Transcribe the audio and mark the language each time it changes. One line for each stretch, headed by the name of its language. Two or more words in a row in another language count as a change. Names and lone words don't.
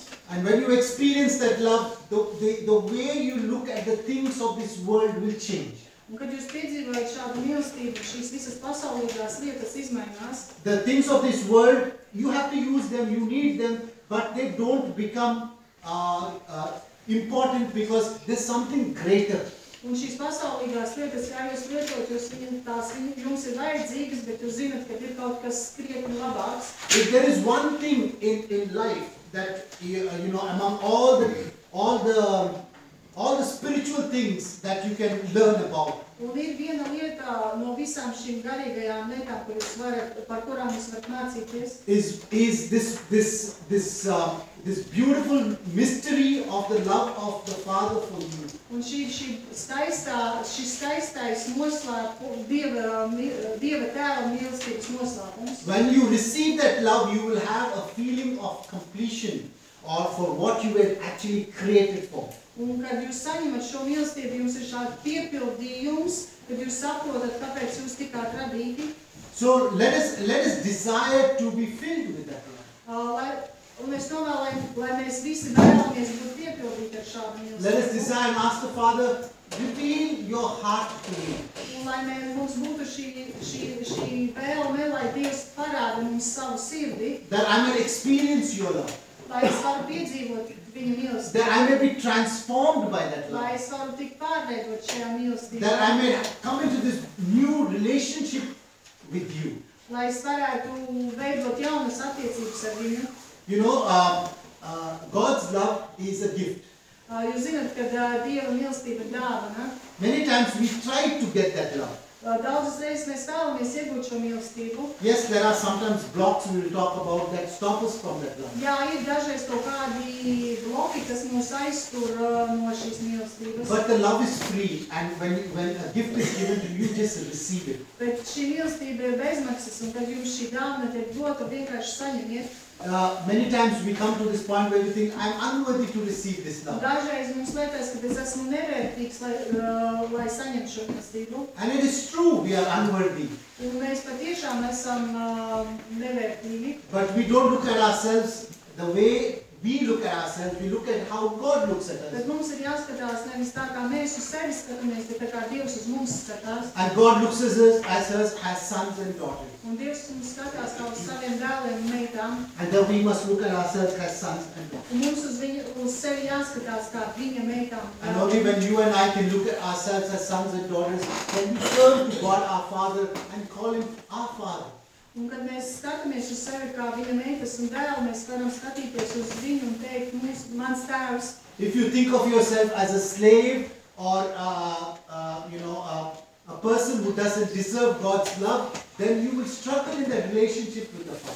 English: And when you experience that love, the way you look at the things of this world will change.
Latvian: Un kad jūs piedzīvojat šādu mīlestību, šīs visas pasaulīgās lietas izmainās.
English: The things of this world, you have to use them, you need them, but they don't become important because there's something greater.
Latvian: Un šīs pasaulīgās lietas, kā jūs lietot, jums ir vajadzīgas, bet jūs zināt, ka ir kaut kas krietni labāks.
English: If there is one thing in life that, among all the spiritual things that you can learn about,
Latvian: un ir viena lieta no visām šīm garīgajām lietām, par kurām jūs varat mācīties,
English: is this beautiful mystery of the love of the Father for you.
Latvian: Un šis skaistais noslēpums, Dieva tēva mīlestības noslēpums.
English: When you receive that love, you will have a feeling of completion, or for what you were actually created for.
Latvian: Un kad jūs saņemat šo mīlestību, jums ir šādi piepildījums, kad jūs saprotat, kāpēc jūs tikāt radīti.
English: So let us desire to be filled with that love.
Latvian: Un es novēlēju, lai mēs visi vēlamies būt piepildīti ar šādu mīlestību.
English: Let us desire and ask the Father, reveal your heart to me.
Latvian: Un lai mums būtu šī vēlme, lai Dievs parāda mums savu sirdi,
English: That I may experience your love.
Latvian: lai es varu piedzīvot viņa mīlestību.
English: That I may be transformed by that
Latvian: Lai
English: love.
Latvian: es varu tikt pārveidot šajā mīlestībā.
English: That I may come into this new relationship with you.
Latvian: Lai es varētu veidot jaunas attiecības ar viņu.
English: God's love is a gift.
Latvian: Jūs zināt, ka Dieva mīlestība ir dāvana.
English: Many times we try to get that love.
Latvian: Daudzas reizes mēs vēlamies iegūt šo mīlestību.
English: Yes, there are sometimes blocks we will talk about that stop us from that love.
Latvian: Jā, ir dažreiz kaut kādi bloki, kas mūs aiztur no šīs mīlestības.
English: But the love is free, and when a gift is given to you, just receive it.
Latvian: Bet šī mīlestība ir bezmaksas, un kad jums šī dāvana tiek dota, vienkārši saņemiet.
English: Many times we come to this point where we think, I'm unworthy to receive this love.
Latvian: Dažreiz mums liekas, ka es esmu nevērtīgs, lai saņemtu šo mīlestību.
English: And it is true, we are unworthy.
Latvian: Un mēs patiešām esam nevērtīgi.
English: But we don't look at ourselves the way we look at ourselves, we look at how God looks at us.
Latvian: Bet mums ir jāskatās nevis tā, kā mēs uz sevi skatāmies, bet tā kā Dievs uz mums skatās.
English: And God looks at us as sons and daughters.
Latvian: Un Dievs mums skatās kā uz saviem dēliem un meitām.
English: And then we must look at ourselves as sons and daughters.
Latvian: Un mums uz sevi jāskatās kā viņa meitām.
English: And only when you and I can look at ourselves as sons and daughters, can we turn to God our Father and call Him our Father.
Latvian: Un kad mēs skatāmies uz sevi kā viņa meitas un dēlu, mēs varam skatīties uz viņu un teikt, mans tēvs.
English: If you think of yourself as a slave or a person who doesn't deserve God's love, then you will struggle in that relationship with the Father.